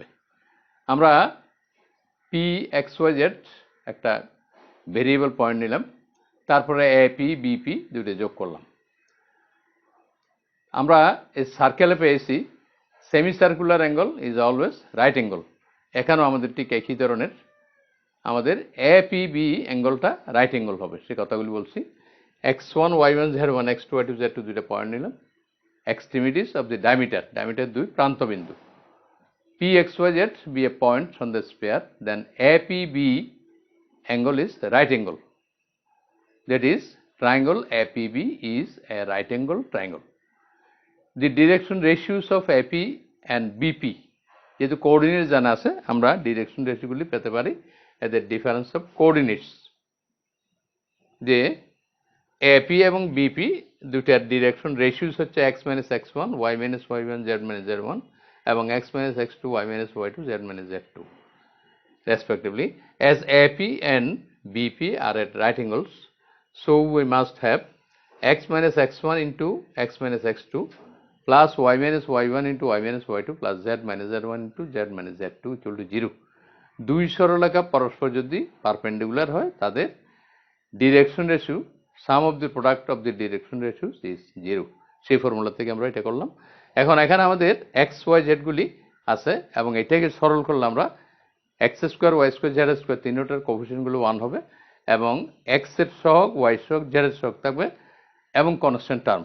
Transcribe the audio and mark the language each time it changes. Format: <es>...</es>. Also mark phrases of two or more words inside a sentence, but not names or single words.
<bn>আমরা পি এক্স ওয়াই জেড একটা ভেরিয়েবল পয়েন্ট নিলাম, তারপরে এপি বিপি দুটো যোগ করলাম। আমরা এই সার্কেলে পেয়েছি</bn> <en>semi circular angle is always right angle.</en> <bn>এখানেও আমাদের ঠিক একই ধরনের আমাদের এপিবি অ্যাঙ্গেলটা</bn> <en>right angle</en> <bn>হবে, সে কথাগুলি বলছি। x1 y1 z1 x2 y2 z2 দুইটা পয়েন্ট নিলাম,</bn> <en>extremities of the diameter,</en> <bn>ডায়ামিটার দুই প্রান্তবিন্দু।</bn> <en>pxyz be a point on the sphere, then APB angle is the right angle. That is, triangle APB is a right angle triangle. The direction ratios of AP and BP</en> <bn>যেহেতু কোঅর্ডিনেট জানা আছে, আমরা</bn> <en>direction ratios</en> <bn>পেতে পারি এদের</bn> <en>difference of coordinates,</en> <bn>যে এপি এবং বিপি দুটার</bn> <en>direction ratios হচ্ছে x minus x1 y minus y1 z minus z1 এবং x minus x2 y minus y2 z minus z2 respectively. As AP and BP are at right angles, so we must have x minus x1 into x minus x2 plus y minus y1 into y minus y2 plus z minus z1 into z minus z2 equal to 0.</en> <bn>দুই সরলরেখা পরস্পর যদি পারপেন্ডিকুলার হয়, তাদের</bn> <en>direction ratio sum of the product of the direction ratio is 0.</en> <bn>সেই ফর্মুলা থেকে আমরা এটা করলাম। এখন এখানে আমাদের এক্স ওয়াই জেড গুলি আছে এবং এটাকে সরল করলে আমরা</bn> <en>x square y square z square</en> <bn>তিনটার কোএফিসিয়েন্টগুলো 1 হবে এবং এক্স এর সহগ ওয়াই সহগ জেড এর সহগ থাকবে এবং</bn> <en>constant term.</en>